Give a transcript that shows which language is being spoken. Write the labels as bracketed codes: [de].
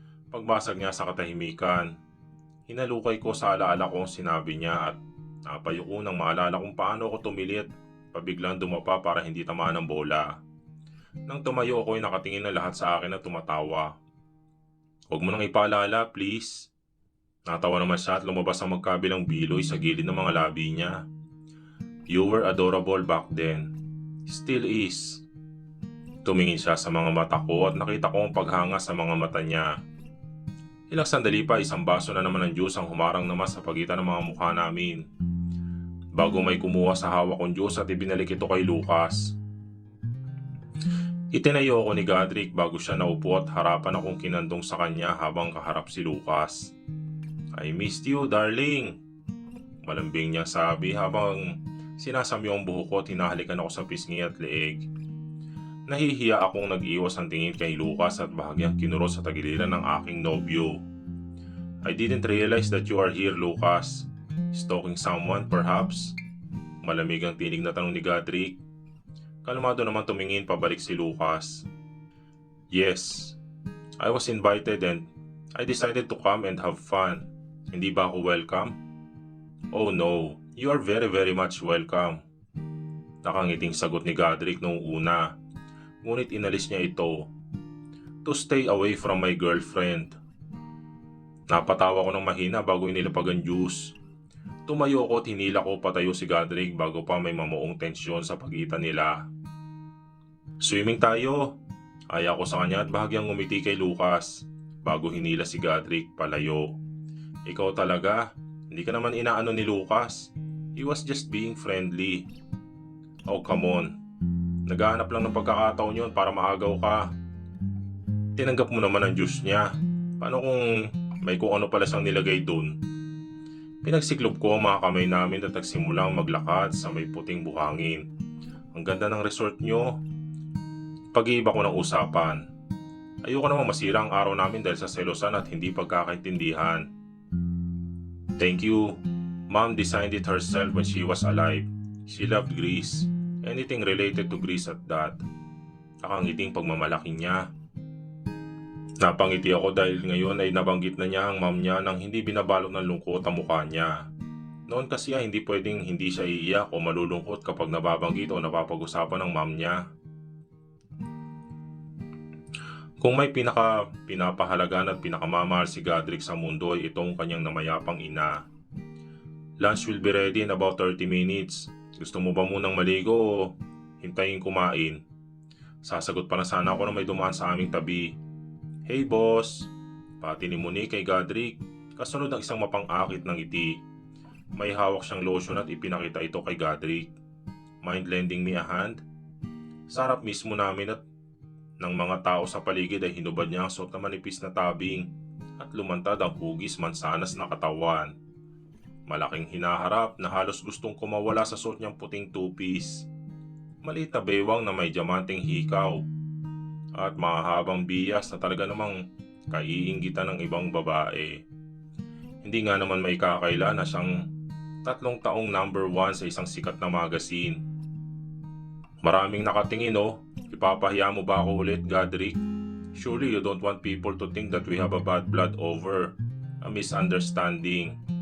[tl] Pagbasag niya sa katahimikan, hinalukay ko sa alaala ko ang sinabi niya at napayuko nang maalala kung paano ako tumilit. Pabiglang dumapa para hindi tamaan ng bola. Nang tumayo ako ay nakatingin na lahat sa akin at tumatawa. Huwag mo nang ipaalala, please. Natawa naman siya at lumabas ang magkabilang biloy sa gilid ng mga labi niya. [en] You were adorable back then. Still is. [tl] Tumingin siya sa mga mata ko at nakita ko ang paghanga sa mga mata niya. Ilang sandali pa isang baso na naman ng juice ang humarang naman sa pagitan ng mga mukha namin. Bago may kumuha sa hawak kong juice at ibinalik ito kay Lucas. Itinayo ako ni Godric bago siya naupo at harapan akong kinandong sa kanya habang kaharap si Lucas. [en] I missed you, darling. [tl] Malambing niyang sabi habang sinasamyo ang buhok ko at hinahalikan ako sa pisngi at leeg. Nahihiya akong nag-iwas ang tingin kay Lucas at bahagyang kinurot sa tagiliran ng aking nobyo. [en] I didn't realize that you are here, Lucas. Stalking someone perhaps? [tl] Malamig ang tinig na tanong ni Godric. Kalmado naman tumingin pabalik si Lucas. [en] Yes, I was invited and I decided to come and have fun. [tl] Hindi ba ako welcome? [en] Oh no, you are very much welcome. [tl] Nakangiting sagot ni Godric noong una, ngunit inalis niya ito. [en] To stay away from my girlfriend. [tl] Napatawa ko ng mahina bago inilapag ang juice. Tumayo ko at hinila ko patayo si Godric bago pa may mamuong tensyon sa pagitan nila. Swimming tayo! Aya ko sa kanya at bahagyang ngumiti kay Lucas bago hinila si Godric palayo. Ikaw talaga, hindi ka naman inaano ni Lucas. [en] He was just being friendly. [tl] Oh come on, naghahanap lang ng pagkakataon yun para maagaw ka. Tinanggap mo naman ang juice niya. Paano kung may kung ano pala siyang nilagay dun? Pinagsiklop ko ang mga kamay namin at nagsimulang maglakad sa may puting buhangin. Ang ganda ng resort nyo. Pag-iiba ko ng usapan. Ayoko namang masira ang araw namin dahil sa selosan at hindi pagkakaintindihan. [en] Thank you. Mom designed it herself when she was alive. She loved Greece. Anything related to Greece at that. [tl] Nakangiting pagmamalaki niya. Napangiti ako dahil ngayon ay nabanggit na niya ang mom niya nang hindi binabalot ng lungkot ang mukha niya. Noon kasi ay hindi pwedeng hindi siya iiyak o malulungkot kapag nababanggit o napapag-usapan ng mom niya. Kung may pinapahalagan at pinakamamahal si Godric sa mundo ay itong kanyang namayapang ina. [en] Lunch will be ready in about 30 minutes. [tl] Gusto mo ba munang maligo o hintayin kumain? Sasagot pa na sana ako na may dumaan sa aming tabi. [en] Hey boss! [tl] Pati ni Monique kay Godric, kasunod ng isang mapang-akit ng ngiti. May hawak siyang lotion at ipinakita ito kay Godric. [en] Mind lending me a hand? [tl] Sa harap mismo namin at ng mga tao sa paligid ay hinubad niya ang suot na manipis na tabing at lumantad ang hugis mansanas na katawan. Malaking hinaharap na halos gustong kumawala sa suot niyang puting two-piece. Maliit na bewang na may diamanteng hikaw at mahahabang biyas na talaga namang kaiinggitan ng ibang babae. Hindi nga naman may kakaila na siyang 3 taong number 1 sa isang sikat na magazine. Maraming nakatingin oh. Ipapahiya mo ba ako ulit, Godric? [en] Surely you don't want people to think that we have a bad blood over a misunderstanding.